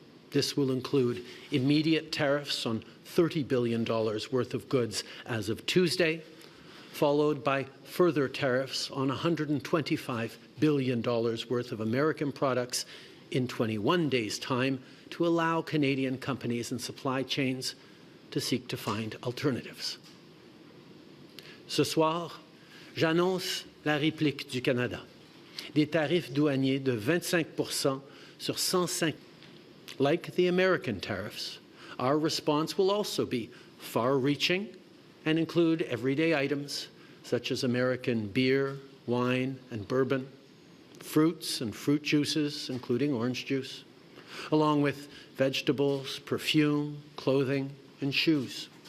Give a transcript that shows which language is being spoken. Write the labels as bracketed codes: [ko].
[en] This will include immediate tariffs on $30 billion worth of goods as of Tuesday, followed by further tariffs on $125 billion worth of American products in 21 days' time to allow Canadian companies and supply chains to seek to find alternatives. [fr] Ce soir, j'annonce la réplique du Canada. Des tarifs douaniers de 25% sur 105. [en] Like the American tariffs, our response will also be far-reaching and include everyday items such as American beer, wine, and bourbon, fruits and fruit juices, including orange juice, along with vegetables, perfume, clothing, and shoes.